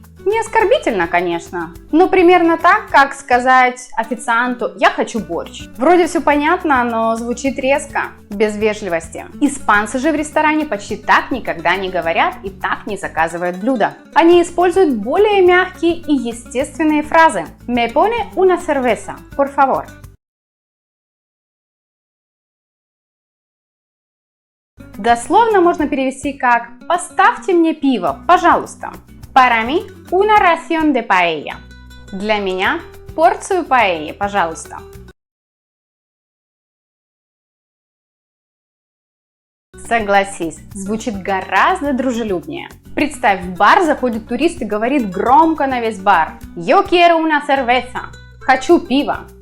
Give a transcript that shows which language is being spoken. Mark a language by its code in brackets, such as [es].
[ru] Не оскорбительно, конечно, но примерно так, как сказать официанту «я хочу борщ». Вроде все понятно, но звучит резко, без вежливости. Испанцы же в ресторане почти так никогда не говорят и так не заказывают блюда. Они используют более мягкие и естественные фразы. [es] «Me pone una cerveza, por favor». [ru] Дословно можно перевести как «поставьте мне пиво, пожалуйста». [es] Para mí, una ración de paella. [ru] Для меня порцию паэльи, пожалуйста. Согласись, звучит гораздо дружелюбнее. Представь, в бар заходит турист и говорит громко на весь бар: [es] «Yo quiero una cerveza». [ru] Хочу пива.